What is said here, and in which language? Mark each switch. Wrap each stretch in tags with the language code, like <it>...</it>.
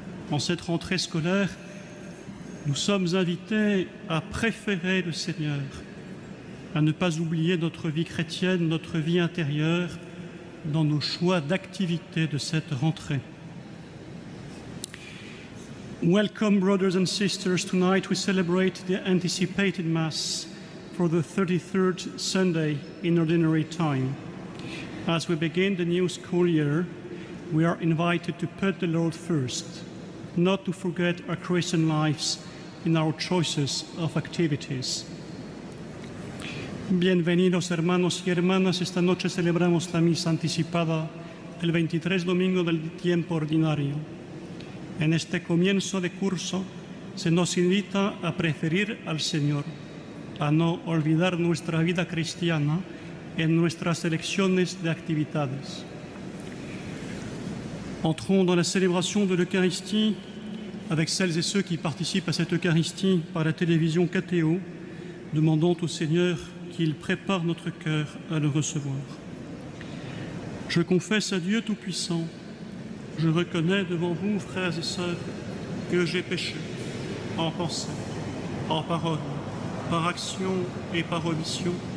<fr>En cette rentrée scolaire, nous sommes invités à préférer le Seigneur, à ne pas oublier notre vie chrétienne, notre vie intérieure, dans nos choix d'activité de cette rentrée.</fr> <en>Welcome, brothers and sisters. Tonight we celebrate the anticipated Mass for the 33rd Sunday in Ordinary Time. As we begin the new school year, we are invited to put the Lord first, not to forget our Christian lives in our choices of activities.</en> <es>Bienvenidos hermanos y hermanas, esta noche celebramos la misa anticipada el 23 domingo del tiempo ordinario. En este comienzo de curso se nos invita a preferir al Señor, a no olvidar nuestra vida cristiana en nuestras elecciones de actividades.</es> <fr>Entrons dans la célébration de l'Eucharistie avec celles et ceux qui participent à cette Eucharistie par la télévision KTO, demandant au Seigneur qu'il prépare notre cœur à le recevoir. Je confesse à Dieu Tout-Puissant, je reconnais devant vous, frères et sœurs, que j'ai péché en pensée, en parole, par action et par omission.</fr>